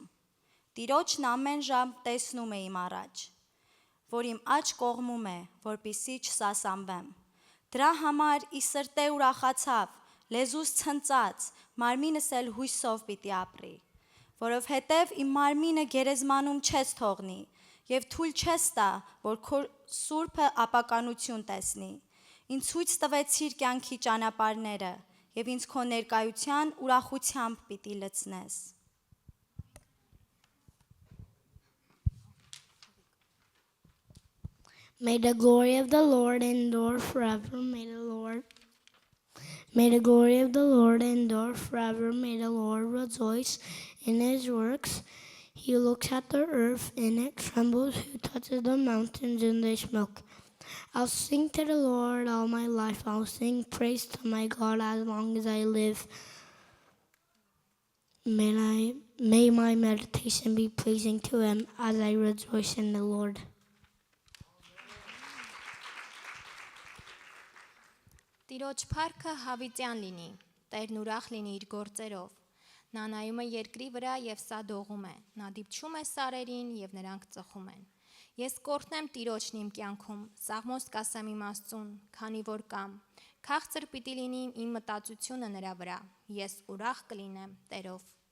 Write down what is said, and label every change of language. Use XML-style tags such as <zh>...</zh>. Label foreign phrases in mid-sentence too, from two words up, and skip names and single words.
<hy>Տիրոջն ամեն ժամ տեսնում է իմ առաջ, որ իմ աջ կողմում է, որպիսի չսասանվեմ։ Դրա համար ի սրտե ուրախացավ, լեզուս ցնծած, մարմինս էլ հույսով պիտի ապրի, որովհետև իմ մարմինը գերեզմանում չես թողնի, և թույլ չես տա, որ քո սուրբը ապականություն տեսնի։ Ինձ ցույց տվեցիր կյանքի ճանապարհները, և ինձ քո ներկայության ուրախությամբ պիտի լցնես։</hy> <en>May the glory of the Lord endure forever. May the glory of the Lord endure forever. May the Lord rejoice in his works. He looks at the earth and it trembles. Who touches the mountains and they smoke. I'll sing to the Lord all my life. I'll sing praise to my God as long as I live. May my meditation be pleasing to him as I rejoice in the Lord.</en> <hy>Տիրոջ փառքը հավիտյան լինի, Տերն ուրախ լինի իր գործերով։ Նա նայում է երկրի վրա եւ սա դողում է, նա դիպչում է սարերին եւ նրանք ծխում են։ Ես կորտնեմ Տիրոջն իմ կյանքում, սաղմոս կասեմ իմ Աստծուն, քանի որ կամ, քաղցր պիտի լինի իմ մտածությունը նրա վրա, ես ուրախ կլինեմ Տերով։</hy>